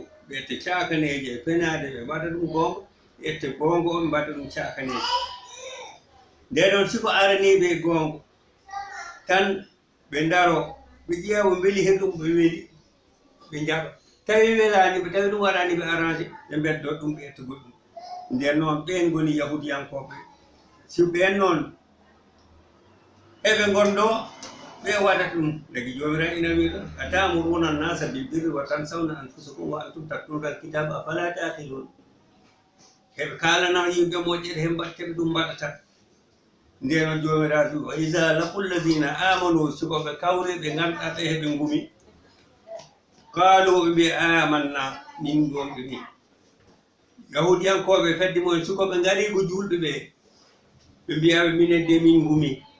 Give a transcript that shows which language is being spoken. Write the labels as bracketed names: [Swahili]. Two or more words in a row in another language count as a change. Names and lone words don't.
[Fula] ɓe etta cakaneje e penade ɓe mbaɗa ɗum gongo ɓe etta gongo ɓe mbaɗa ɗum cakaneje nde noon siko araniɓe gongo tan ɓe daro ɓe ƴeewa beeli hen ɗum ɓe weeli ɓe jaɓa tawi welani ɓe tawi ɗum waɗani ɓe arrangé ɓe beddo ɗum ɓe etta goɗɗum nden noon ɓen goni yahudiyankoɓe si ɓen noon eɓe gondo ɓe waɗata ɗum dagi jomiraɗo ina wiɗo [Arabic] أتأمرون الناس بالبر وتنسون أنفسكم وأنتم تتلون الكتاب أفلا تعقلون [Fula] heɓe kalana yimɓe moƴƴere he mbatteɓe ɗum mbaɗata nden noon jomiraɗo [Arabic] وإذا لقوا الذين آمنوا [Fula] sikoɓe kawre ɓe ganduɗa ɓe heɓe gumi qalu ɓe mbiya amanna min gonɓe ni yahudiyankoɓe fedde mumen sukoɓe ngari ko julɓe ɓe mbiyaɓe minen de min gumi